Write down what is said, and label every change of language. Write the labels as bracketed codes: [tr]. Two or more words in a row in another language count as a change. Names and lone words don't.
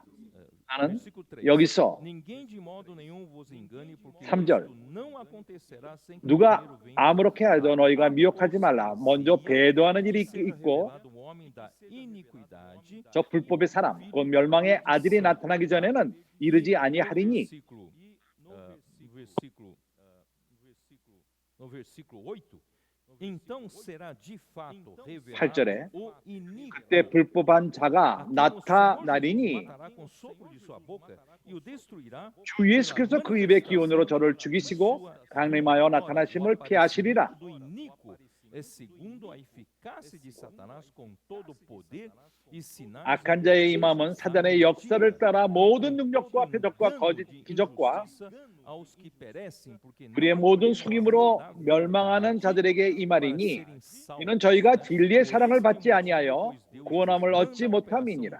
[ko] 나는 여기서 3절 누가 아무렇게 하여도 너희가 미혹하지 말라. 먼저 배도하는 일이 있고 저 불법의 사람 곧 멸망의 아들이 나타나기 전에는 이르지 아니하리니. [pt] No versículo 8, então será de fato [ko] 8절에 그때 불법한 자가 나타나리니 주 예수께서 그 입의 기운으로 저를 죽이시고 강림하여 나타나심을 피하시리라. 악한 자의 임함은 사단의 역사를 따라 모든 능력과 표적과 거짓 기적과 우리의 모든 속임으로 멸망하는 자들에게 임하리니 이는 저희가 진리의 사랑을 받지 아니하여 구원함을 얻지 못함이니라.